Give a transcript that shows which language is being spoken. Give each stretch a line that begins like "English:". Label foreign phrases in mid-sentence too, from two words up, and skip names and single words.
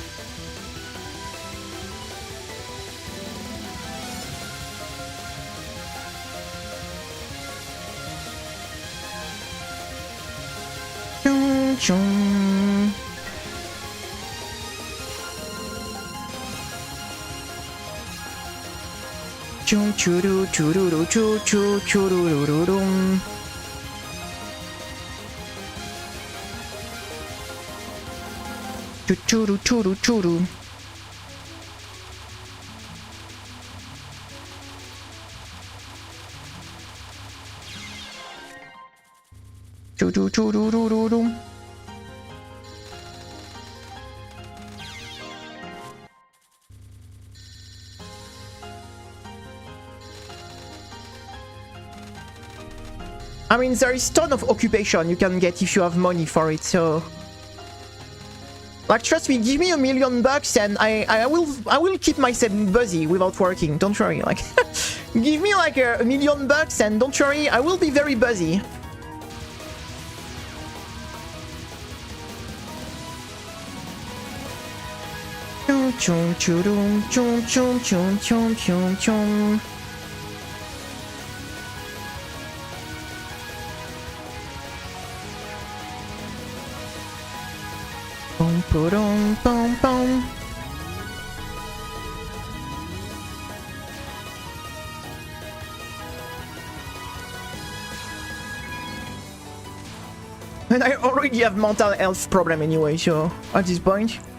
English: Chung chung. Chung churu chururu chu chu churururum. Churu churu churu. Churu churu. I mean, there is ton of occupation you can get if you have money for it, so... Like, trust me, give me $1 million and I will keep myself busy without working, don't worry, like... Give me like $1 million and don't worry, I will be very busy. Chum chum churum chum chum chum chum chum chum. Boom boom boom boom. And I already have mental health problem anyway, so at this point.